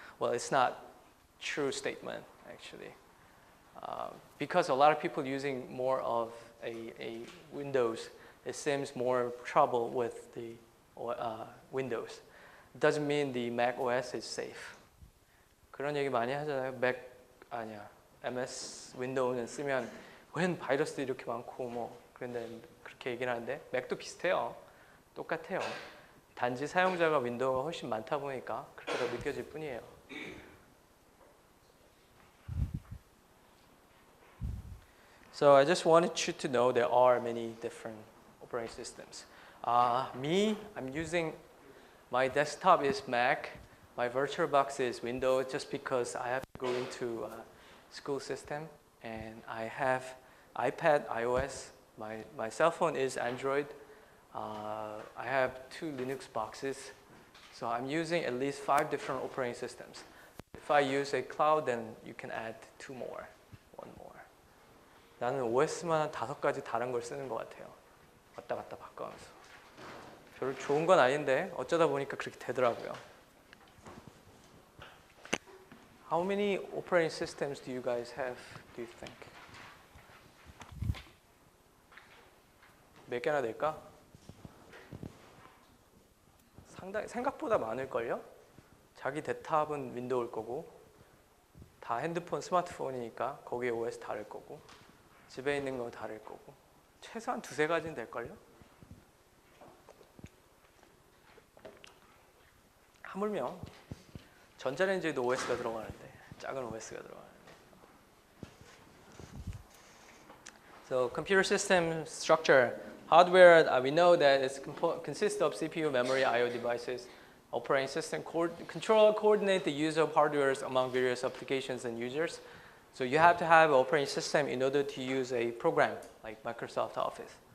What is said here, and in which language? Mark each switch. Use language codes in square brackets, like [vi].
[en] Well, it's not true statement actually, because a lot of people using more of a Windows, it seems more trouble with the Windows. It doesn't mean the Mac OS is safe. [ko] 그런 얘기 많이 하잖아요. MS 윈도우는 쓰면 웬 바이러스도 이렇게 많고 뭐 그런데 그렇게 얘기를 하는데 맥도 비슷해요. 똑같아요. 단지 사용자가 윈도우가 훨씬 많다 보니까 그렇게 더 느껴질 뿐이에요. [en] So I just wanted you to know there are many different operating systems. I'm using my desktop is Mac. My VirtualBox is Windows just because I have to go into a school system, and I have iPad, iOS. My cell phone is Android. I have 2 Linux boxes, so I'm using at least 5 different operating systems. If I use a cloud, then you can add 2 more, 1 more. [ko] 나는 OS만 5가지 다른 걸 쓰는 것 같아요. 왔다 갔다 바꿔가면서. 별로 좋은 건 아닌데 어쩌다 보니까 그렇게 되더라고요. [en] How many operating systems do you guys have, do you think? [ko] 몇 개나 될까? 생각보다 많을걸요? 자기 데스크탑은 윈도우일 거고 다 핸드폰, 스마트폰이니까 거기에 OS 다를 거고 집에 있는 거 다를 거고 최소한 2-3가지는 될걸요? 하물며 전자레인지에도 OS가 들어가는데 작은 OS가 들어가는데. [en] So computer system structure, hardware, we know that it consists of CPU, memory, I/O devices, operating system, coordinate the use of hardware among various applications and users. So you have to have an operating system in order to use a program like Microsoft Office.